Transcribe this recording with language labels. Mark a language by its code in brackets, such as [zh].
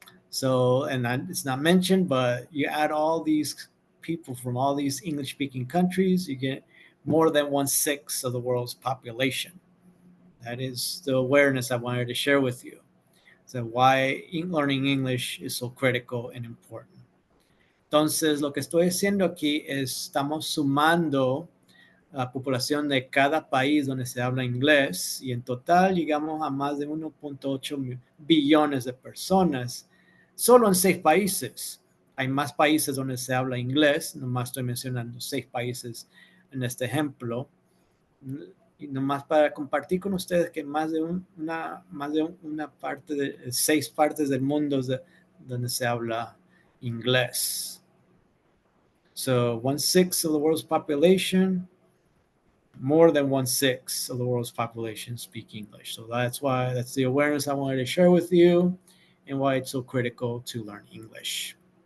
[en] So, and it's not mentioned, but you add all these people from all these English-speaking countries, you get more than 1/6 of the world's population. That is the awareness I wanted to share with you. So why learning English is so critical and important. [es] Entonces, lo que estoy haciendo aquí es, estamos sumando la población de cada país donde se habla inglés, y en total llegamos a más de 1.8 billones de personas solo en 6 países. Hay más países donde se habla inglés, nomás estoy mencionando 6 países en este ejemplo, y nomás para compartir con ustedes que más de una parte de 6 partes del mundo donde se habla inglés. [en] So 1/6 of the world's population, more than 1/6 of the world's population speak English. So that's the awareness I wanted to share with you and why it's so critical to learn English.